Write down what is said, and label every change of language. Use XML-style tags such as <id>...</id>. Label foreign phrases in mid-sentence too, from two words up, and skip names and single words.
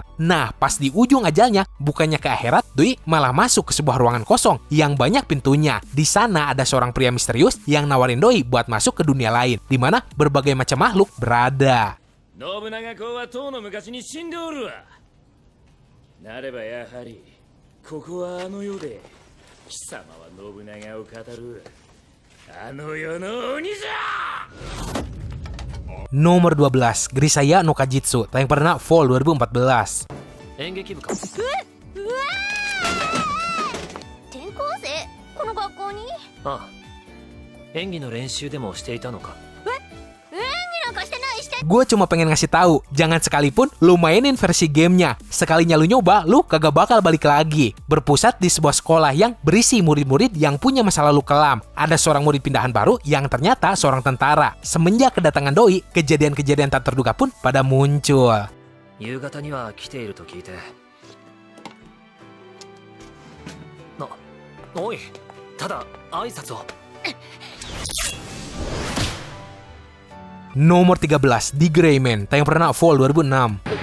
<id>Nah, pas di ujung ajalnya, bukannya ke akhirat, Doi malah masuk ke sebuah ruangan kosong yang banyak pintunya. Di sana ada seorang pria misterius yang nawarin Doi buat masuk ke dunia lain, di mana berbagai macam makhluk berada.</id> <ja>信長公はとうの昔に死んでおるわ。なればやはりここはあの世で貴様は信長を語るあの世の鬼じゃ。</ja> <id>Nomor 12, Grisaya no Kajitsu, tayang perdana Fall 2014.</id> <ja>演劇部か。転校生この学校に？ああ、演技の練習でもしていたのか。演技なんかしてないして。</ja> <id>Gue cuma pengen ngasih tahu, jangan sekalipun lu mainin versi gamenya. Sekalinya lu nyoba, lu kagak bakal balik lagi. Berpusat di sebuah sekolah yang berisi murid-murid yang punya masa lalu kelam. Ada seorang murid pindahan baru yang ternyata seorang tentara. Semenjak kedatangan Doi, kejadian-kejadian tak terduga pun pada muncul.</id> <ja>夕方には来ていると聞いて。おい、ただ挨拶を。</ja> <id>Nomor 13, The Gray Man, tayang perdana Fall 2006.</id>